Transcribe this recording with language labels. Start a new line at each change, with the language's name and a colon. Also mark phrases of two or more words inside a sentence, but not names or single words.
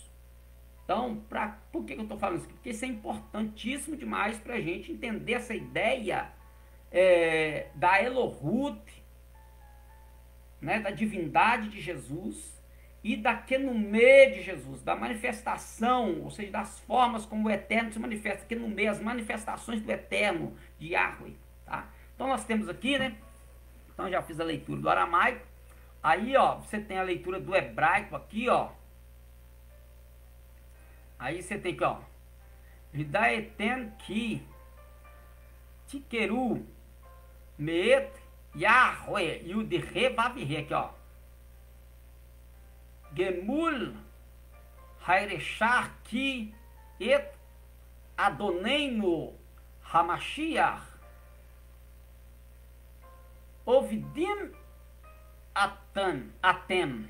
Portuguese: Então, por que eu estou falando isso? Porque isso é importantíssimo demais para a gente entender essa ideia da Elohut, né, da divindade de Jesus e da Kenumê de Jesus, da manifestação, ou seja, das formas como o Eterno se manifesta, Kenumê, as manifestações do Eterno, de Yahweh. Tá? Então nós temos aqui, né? Então já fiz a leitura do aramaico. Aí, ó, você tem a leitura do hebraico aqui, ó. Aí você tem aqui, ó. Vidaeten ki tikeru meet Yahweh Yudhe Vavhe aqui, ó.
Hebrew: גמול הירושה כי את אדונינו המשיח עובדים אתם.